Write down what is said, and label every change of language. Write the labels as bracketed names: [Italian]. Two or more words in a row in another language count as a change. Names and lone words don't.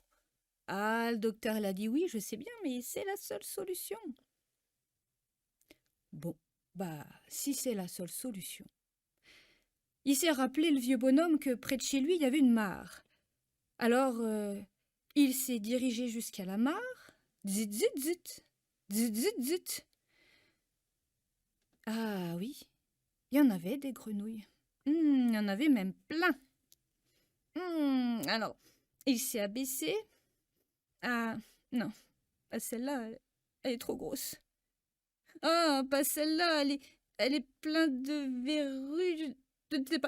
[French] Ah, le docteur l'a dit oui, je sais bien, mais c'est la seule solution. Bon, si c'est la seule solution. Il s'est rappelé, le vieux bonhomme, que près de chez lui, il y avait une mare. Alors, il s'est dirigé jusqu'à la mare. Zit, zit, zit. Zit, zit, zit. Ah oui, il y en avait des grenouilles. Il y en avait même plein. Alors, il s'est abaissé. Ah, non, pas celle-là, elle est trop grosse. Ah, pas celle-là, elle est pleine de verrues, je ne sais pas.